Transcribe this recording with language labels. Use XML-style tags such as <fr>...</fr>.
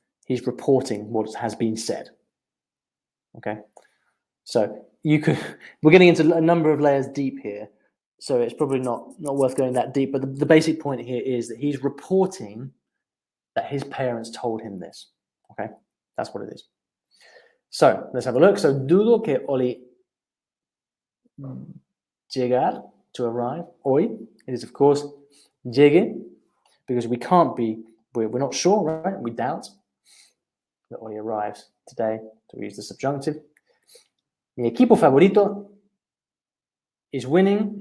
<en>He's reporting what has been said. Okay, so we're getting into a number of layers deep here, so it's probably not worth going that deep, but the basic point here is that he's reporting that his parents told him this. Okay, that's what it is. So let's have a look. So</en> <es>dudo que Olly llegar,</es> <en>to arrive,</en> <es>hoy.</es> <en>It is, of course, llegue, because we're not sure, right? We doubt that Olly arrives today, so we use the subjunctive.</en> <es>Mi equipo favorito</es> <en>is winning.</en>